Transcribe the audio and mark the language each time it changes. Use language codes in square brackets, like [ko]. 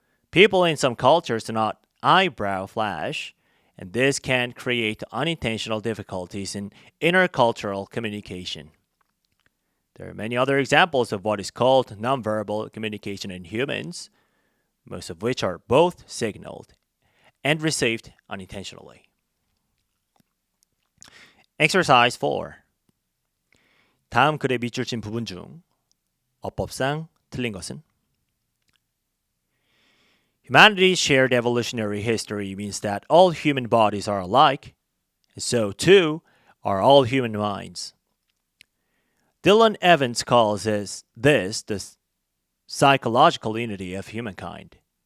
[en] People in some cultures do not eyebrow flash, and this can create unintentional difficulties in intercultural communication. There are many other examples of what is called nonverbal communication in humans, most of which are both signaled and received unintentionally. Exercise 4. [ko] 다음 글에 밑줄 친 부분 중 어법상 틀린 것은? [en] Humanity's shared evolutionary history means that all human bodies are alike, and so too are all human minds. Dylan Evans calls this the psychological unity of humankind.